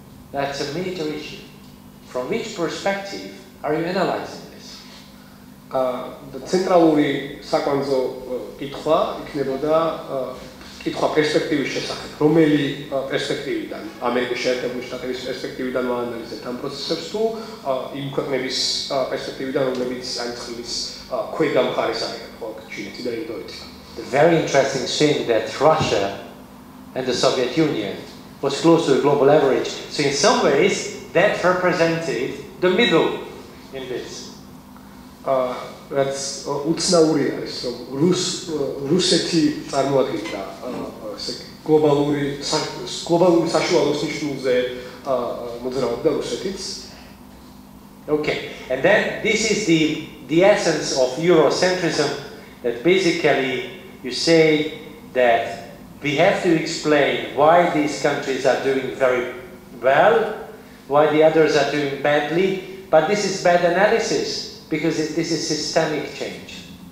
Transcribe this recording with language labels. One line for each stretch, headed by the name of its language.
English: That's a major issue. From which perspective are you analyzing this?
Georgian: ცენტრალური საკვანძო კითხვა იქნებოდა კითხვა პერსპექტივის შესახებ. რომელი პერსპექტივიდან, ამერიკის შეერთებული შტატების პერსპექტივიდან ვაანალიზებთ ამ პროცესებს თუ იმ ქვეყნების პერსპექტივიდან, რომლებიც ამ წყლის ქვედა მხარეს არიან, ხო, ჩინეთი და ინდოეთი.
English: The very interesting thing that Russia and the Soviet Union was close to the global average. So in some ways, that represented the middle in this.
Georgian: რაც უცნაური არის, რომ რუსეთი წარმოადგენდა გლობალური საშუალოს ნიშნულზე მოძრაობდა რუსეთიც.
English: Okay, and then this is the essence of Eurocentrism, that basically you say that we have to explain why these countries are doing very well, why the others are doing badly, but this is bad analysis because this is systemic change.